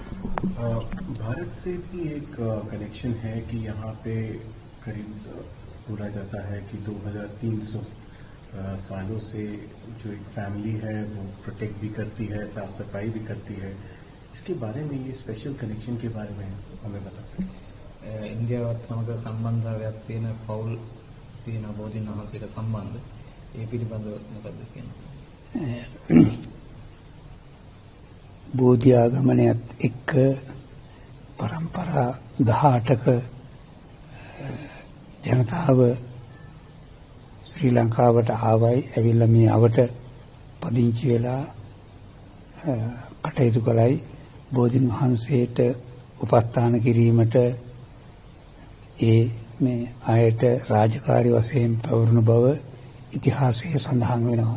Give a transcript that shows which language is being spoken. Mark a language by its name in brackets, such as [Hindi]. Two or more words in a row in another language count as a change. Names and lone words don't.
[Hindi] भारत से भी एक कनेक्शन है कि यहाँ पे करीब बोला जाता है कि 2300 सालों से जो एक फैमिली है वो प्रोटेक्ट भी करती है, साफ सफाई भी करती है. इसके बारे में ये स्पेशल कनेक्शन के बारे में हमें बता सकें. [Sinhala] ඉන්දියාවත් සමග සම්බන්ධතාවයක් තියෙන පෞල් තියෙන බෝධීන් වහන්සේට සම්බන්ධ ඒ පිළිබඳව මොකක්ද කියන්නේ? බෝධි ආගමනයත් එක්ක පරම්පරා 18ක ජනතාව ශ්‍රී ලංකාවට ආවයි ඇවිල්ලා මේ අවට පදිංචි වෙලා කටයුතු කළයි බෝධින් වහන්සේට උපස්ථාන කිරීමට ඒ මේ ආයත රාජකාරී වශයෙන් පැවරුණු බව ඉතිහාසයේ සඳහන් වෙනවා.